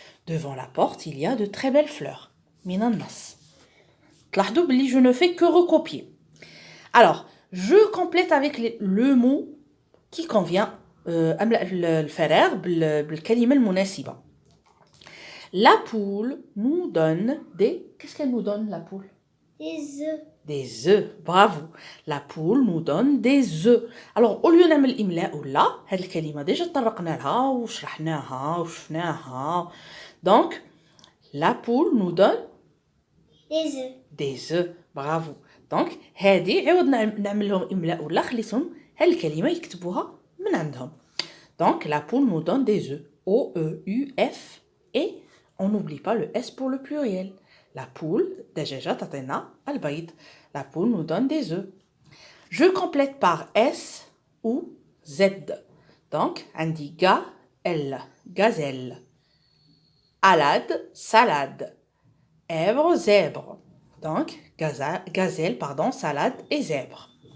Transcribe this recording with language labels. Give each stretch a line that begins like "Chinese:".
French: Devant la porte, il y a de très belles fleurs.
Arabic: من النص. تلاحظوا بلي
French: je ne fais que recopier. Alors, je complète avec le mot qui convient.
Arabic: أملأ الفراغ بالكلمة المناسبة.
French: La poule nous donne des... Qu'est-ce qu'elle nous donne, la poule? Des œufs. Des œufs, bravo. La poule nous donne des œufs.
Arabic: Alors,
French: au lieu
Arabic: نعمل الإملاء ولا هاد الكلمة ديجا تطرقنا لها وشرحناها وشفناها.
French: Donc, la poule nous donne des œufs. Des œufs, bravo.
Arabic: Donc, هادي عوض نعمل لهم إملاء ولا خليتهم هاد الكلمة يكتبوها من عندهم.
French: Donc, la poule nous donne des œufs. O-E-U-F. Et on n'oublie pas le S pour le pluriel. La poule,
Arabic: دجاجة تعطينا البيض.
French: La poule nous donne des œufs. Je complète par S ou Z. Donc,
Arabic: عندي
French: L, gazelle. alade, salade, zèbre, zèbre. Donc, gazelle, pardon, salade et zèbre.